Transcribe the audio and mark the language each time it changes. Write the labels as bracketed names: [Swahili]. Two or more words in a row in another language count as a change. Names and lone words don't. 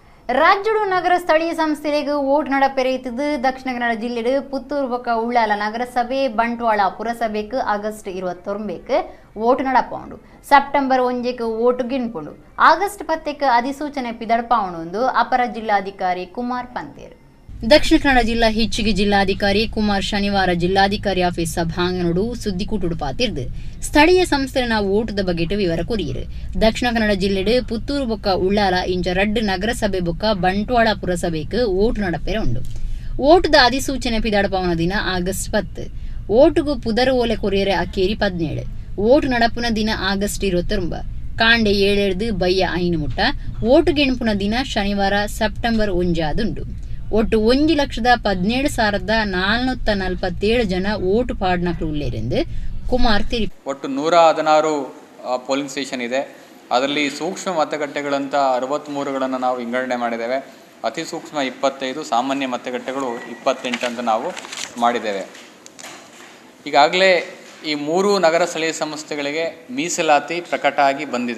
[Tulu] ರಾಜ್ಯಡು ನಗರ ಸ್ಥಳೀಯ ಸಂಸ್ಥೆಗೆ ವೋಟ್ ನಡಪೆರೆಯುತ್ತಿದ್ದು ದಕ್ಷಿಣ ಕನ್ನಡ ಜಿಲ್ಲೆಡು ಪುತ್ತೂರು ಬೊಕ್ಕ ಉಳ್ಳಾಲ ನಗರಸಭೆ ಬಂಟ್ವಾಳ ಪುರಸಭೆಗೆ ಆಗಸ್ಟ್ 29 ವೋಟ್ ನಡಪುಂಡು. ಸೆಪ್ಟೆಂಬರ್ 1 ವೋಟ್ ಗಿಣ್ಪುಂಡು. ಆಗಸ್ಟ್ 10 ಅಧಿಸೂಚನೆ ಪಿದಡ್ಪಾವಣೆಂದು ಅಪರ ಜಿಲ್ಲಾಧಿಕಾರಿ ಕುಮಾರ್ ಪಂತೇರ್. ದಕ್ಷಿಣ ಕನ್ನಡ ಜಿಲ್ಲಾ ಹೆಚ್ಚಿಗೆ ಜಿಲ್ಲಾಧಿಕಾರಿ ಕುಮಾರ್ ಶನಿವಾರ ಜಿಲ್ಲಾಧಿಕಾರಿ ಆಫೀಸ್ ಸಭಾಂಗಣಡು ಸುದ್ದಿಕೂಟುಡು ಪಾತಿರ್ದು ಸ್ಥಳೀಯ ಸಂಸ್ಥೆನ ವೋಟದ ಬಗೆಟ್ ವಿವರ ಕೊರಿಯರು. ದಕ್ಷಿಣ ಕನ್ನಡ ಜಿಲ್ಲೆಡು ಪುತ್ತೂರು ಬೊಕ್ಕ ಉಳ್ಳಾಲ ಇಂಚ ರಡ್ಡು ನಗರಸಭೆ ಬೊಕ್ಕ ಬಂಟ್ವಾಳ ಪುರಸಭೆಗೆ ವೋಟ್ ನಡಪೆರೆ ಉಂಡು. ವೋಟದ ಅಧಿಸೂಚನೆ ಪಿದಡ್ಪಾವನ ದಿನ ಆಗಸ್ಟ್ 10. ವೋಟುಗು ಪುದರ್ ಓಲೆ ಕೊರಿಯರೆ ಅಕ್ಕೇರಿ 17. ವೋಟ್ ನಡಪುನ ದಿನ ಆಗಸ್ಟ್ 29. ಕಾಂಡೆ 7 ಬಯ್ಯ 5 ಮುಟ್ಟ. ವೋಟು ಗೆಣಪುನ ದಿನ ಶನಿವಾರ ಸೆಪ್ಟೆಂಬರ್ 1 ಆದುಂಡು. ಒಟ್ಟು 1,17,447 ಜನ ವೋಟ್ ಪಾಡ್ನಕ್ಳುಳ್ಳೇರೆಂದು ಕುಮಾರ್ ತಿಳಿಸಿದರು. [Kannada] ಒಟ್ಟು 116 ಪೋಲಿಂಗ್ ಸ್ಟೇಷನ್ ಇದೆ. ಅದರಲ್ಲಿ ಸೂಕ್ಷ್ಮ ಮತಗಟ್ಟೆಗಳಂತ 63ಗಳನ್ನು ನಾವು ವಿಂಗಡಣೆ ಮಾಡಿದ್ದೇವೆ. ಅತಿ ಸೂಕ್ಷ್ಮ 25, ಸಾಮಾನ್ಯ ಮತಗಟ್ಟೆಗಳು 28 ಅಂತ ನಾವು ಮಾಡಿದ್ದೇವೆ. ಈಗಾಗಲೇ ಈ 3 ನಗರ ಸ್ಥಳೀಯ ಸಂಸ್ಥೆಗಳಿಗೆ ಮೀಸಲಾತಿ ಪ್ರಕಟ ಆಗಿ ಬಂದಿದೆ.